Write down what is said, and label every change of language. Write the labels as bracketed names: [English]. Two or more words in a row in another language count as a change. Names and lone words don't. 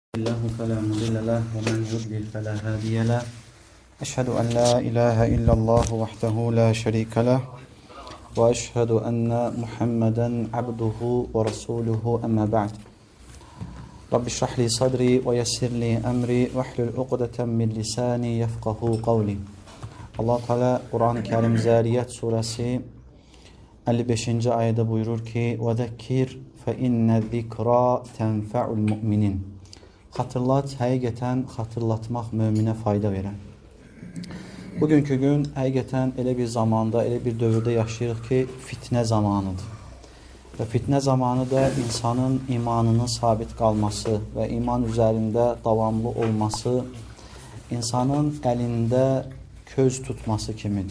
[Arabic] الله فلا مضل له ومن يضلل فلا هادي له أشهد أن لا إله إلا الله وحده لا شريك له وأشهد أن محمدا عبده ورسوله أما بعد رب اشرح لي صدري ويسر لي أمري واحلل عقدة من لساني يفقهوا قولي. [Azerbaijani] Allah Teala Kur'an-ı Kerim Zariyat suresi 55. ayette buyurur ki: [Arabic] "وذكر فإن الذكرى تنفع المؤمنين." [Azerbaijani] Hatırlat, həqiqətən hatırlatmaq möminə fayda verən. Bugünkü gün həqiqətən elə bir zamanda, elə bir dövrdə yaşayırıq ki, fitnə zamanıdır. Və fitnə zamanı da insanın imanının sabit qalması və iman üzərində davamlı olması insanın əlində köz tutması kimidir.